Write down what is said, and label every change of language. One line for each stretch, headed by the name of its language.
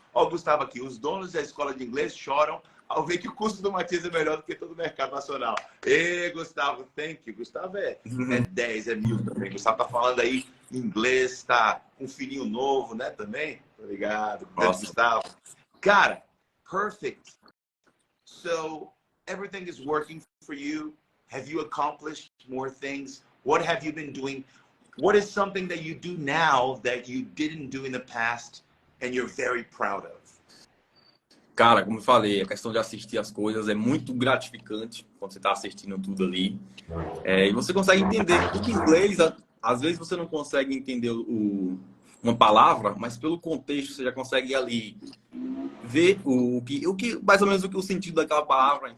Portuguese: Ó, Gustavo aqui, os donos da escola de inglês choram ao ver que o custo do Matias é melhor do que todo o mercado nacional. Ê, Gustavo,
English: thank you.
Portuguese: Gustavo é 10, é 1000 também. Gustavo tá falando aí inglês, tá com um filhinho novo, né, também? Obrigado, Gustavo. Cara,
English: Perfect. So everything is working for you. Have you accomplished more things? What have you been doing? What is something that you do now that you didn't do in the past and you're very proud of?
Portuguese: Cara, como eu falei, a questão de assistir as coisas é muito gratificante quando você está assistindo tudo ali. E você consegue entender. Porque em inglês, às vezes você não consegue entender uma palavra, mas pelo contexto você já consegue ali ver mais ou menos o sentido daquela palavra.